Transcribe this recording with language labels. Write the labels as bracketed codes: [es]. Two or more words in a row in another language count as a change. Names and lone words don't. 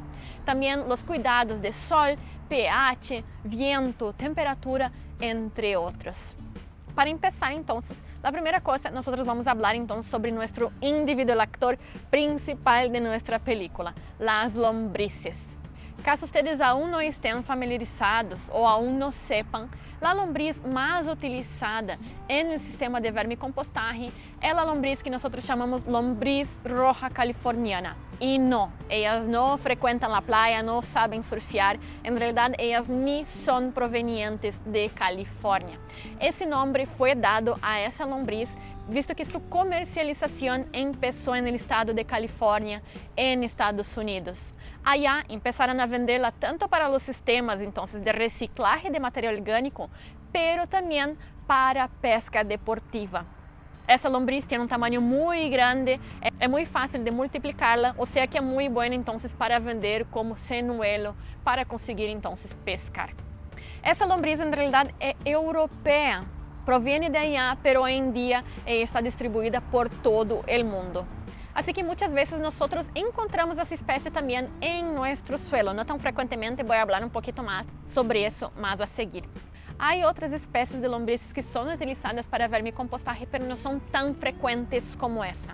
[es] También los cuidados de sol, pH, viento, temperatura, entre otros. Para empezar entonces, la primera cosa, nosotros vamos a hablar entonces sobre nuestro individual actor principal de nuestra película, las lombrices. Caso ustedes aún [pt] não estén familiarizados ou aún não sepam, a lombriz mais utilizada no sistema de vermicompostaje é a lombriz que nós chamamos lombriz roja californiana. E não, elas não frequentam a praia, não sabem surfar, em realidade elas nem são provenientes de Califórnia. Esse nome foi dado a essa lombriz visto que sua comercialização começou no estado de Califórnia, em Estados Unidos. Allá empezaram a vendê-la tanto para os sistemas entonces, de reciclaje de material orgânico, pero também para pesca deportiva. Essa lombriz tem tamanho muito grande, é muito fácil de multiplicarla, ou seja que é muito boa entonces para vender como senuelo para conseguir entonces pescar. Essa lombriz em realidade é europeia. [es] Proviene de allá, pero hoy en día está distribuida por todo el mundo. Así que muchas veces nosotros encontramos esa especie también en nuestro suelo. No tan frecuentemente, voy a hablar un poquito más sobre eso más a seguir. Hay otras especies de lombrices que son utilizadas para vermicompostaje, pero no son tan frecuentes como esa.